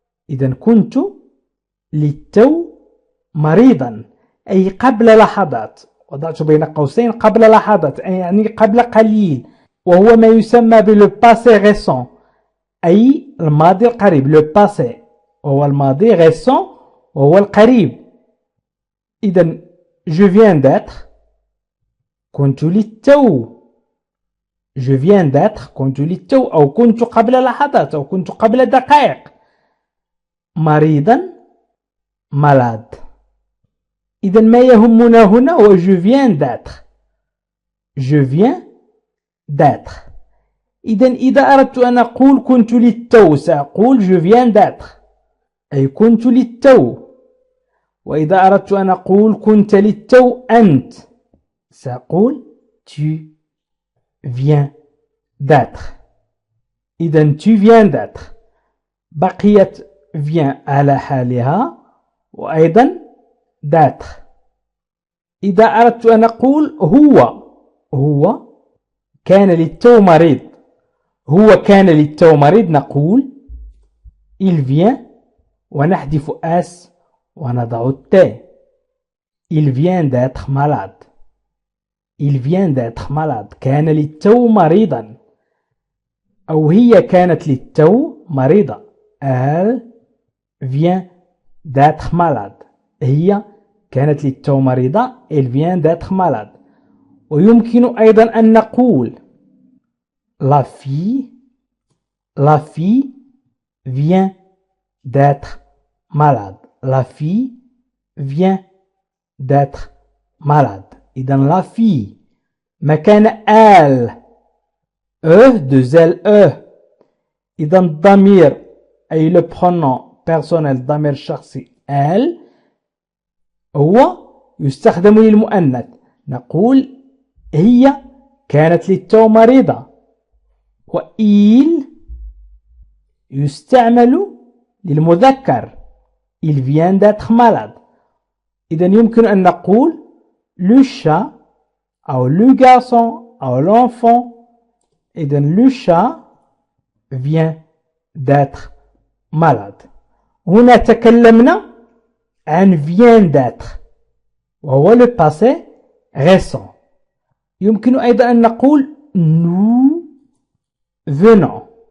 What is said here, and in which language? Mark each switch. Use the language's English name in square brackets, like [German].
[Arabic] إذن كنت للتو مريضا أي قبل لحظات، وضعت بين قوسين قبل لحظات أي يعني قبل قليل، وهو ما يسمى بلو باسي ريسون أي الماضي القريب. لو باسي وهو الماضي، ريسون وهو القريب. [French] إذن je viens d'être [Arabic] كنت للتو. [French] je viens d'être [Arabic] كنت للتو، أو كنت قبل لحظات، أو كنت قبل دقائق. مريضا malade. إذن ما يهمنا هنا هو je viens d'être. [French] je viens d'être. [Arabic] إذن إذا أردت أن أقول كنت للتو سأقول [French] je viens d'être [Arabic] أي كنت للتو. وإذا أردت أن أقول كنت للتو أنت سأقول [French] tu viens d'être. إذن tu viens d'être. [Arabic] بقيت viens على حالها، وأيضا d'être. إذا أردت أن أقول هو كان للتو مريض، هو كان للتو مريض نقول [French] il vient [Arabic] ونحذف as ونضع الت. [French] il vient d'être malade. il vient d'être malade. [Arabic] كان للتو مريضا، أو هي كانت للتو مريضة. [French] elle vient d'être malade. [Arabic] هي كانت للتو مريضة. [French] elle vient d'être malade. [Arabic] ويمكن أيضا أن نقول [French] la fille vient d'être malade. la fille vient d'être malade. إذن la fille مكان elle deux L. [Arabic] إذن الضمير أي [French] le pronom personnel، [Arabic] الضمير الشخصي elle هو يستخدم للمؤنث. نقول هي كانت للتو مريضة. وإل يستعمل للمذكر [French] il vient d'être malade. [Arabic] إذن يمكن أن نقول le chat أو le garçon أو l'enfant. [French] إذن le chat vient d'être malade. [Arabic] هنا تكلمنا عن [French] vient d'être [Arabic] وهو [French] le passé récent. [Arabic] يمكن أيضا أن نقول [French] nous venons.